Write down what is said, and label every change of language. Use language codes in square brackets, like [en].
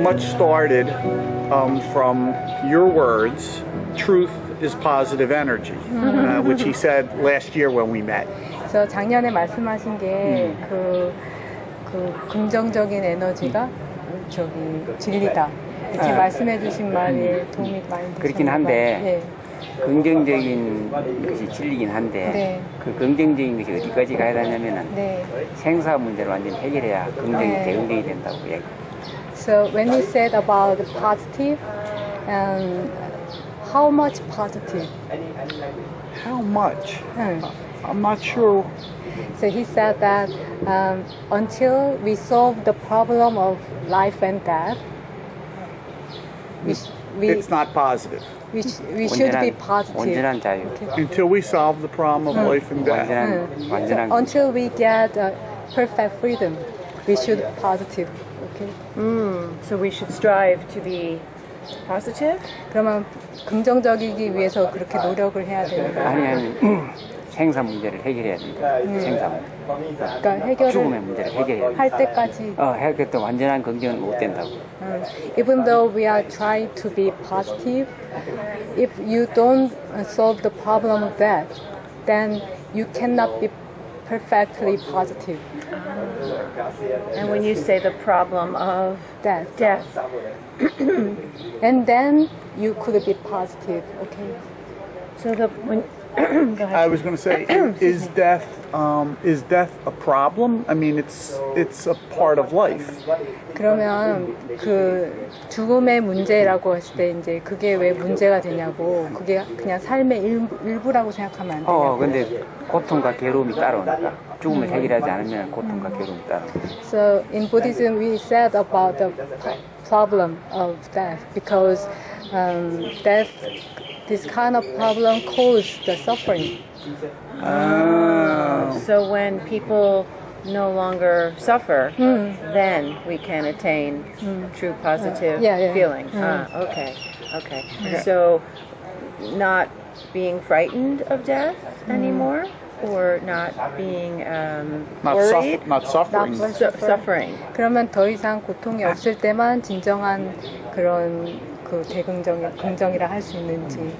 [en] much started from your words. Truth is positive energy, which he said last year when we met. [ko] 그래서 작년에 말씀하신 게 그 긍정적인 에너지가 진리다. 이렇게 말씀해 주신 말이 도움이 많이 되셨나요? 그렇긴 한데 긍정적인 것이 진리긴 한데 그 긍정적인 것이 어디까지 가야 되냐면은 생사 문제를 완전히 해결해야 긍정이 대응이 된다고 얘기. [en] So when you said about the positive, how much positive? How much? I'm not sure. So he said that until we solve the problem of life and death, it's not positive. We should be positive. [ko] 온전한 자유. [en] Until we solve the problem of life and death. [ko] 완전한 [en] so until we get perfect freedom, we should be positive. Okay. So we should strive to be positive? [ko] 그러면 긍정적이기 위해서 그렇게 노력을 해야 되는 거예요. 아니 생사 문제를 해결해야 된다. 생사 문제. 그러니까 해결을 죽음의 문제를 해결해야 된다. 할 때까지. 해결도 완전한 긍정은 못 된다고. [en] Even though we are trying to be positive, if you don't solve the problem of death, then you cannot be perfectly positive. And when you say the problem of Death. And then you could be positive, okay? So when go ahead. I was going to say, is death a problem? I mean, it's a part of life. [ko] 그러면 그 죽음의 문제라고 했을 때 이제 그게 왜 문제가 되냐고, 그게 그냥 삶의 일부라고 생각하면 안 되냐고. 근데 고통과 괴로움이 따라오니까 죽음을 해결하지 않으면 고통과 괴로움이 따라오니까. [en] So in Buddhism we said about the problem of death because death, this kind of problem causes the suffering. So when people no longer suffer, then we can attain true positive feeling. Okay. So not being frightened of death anymore, or not being worried? Not suffering. Suffering. [ko] 그러면 더 이상 고통이 없을 때만 진정한 그런 그 긍정이라 할 수 있는지.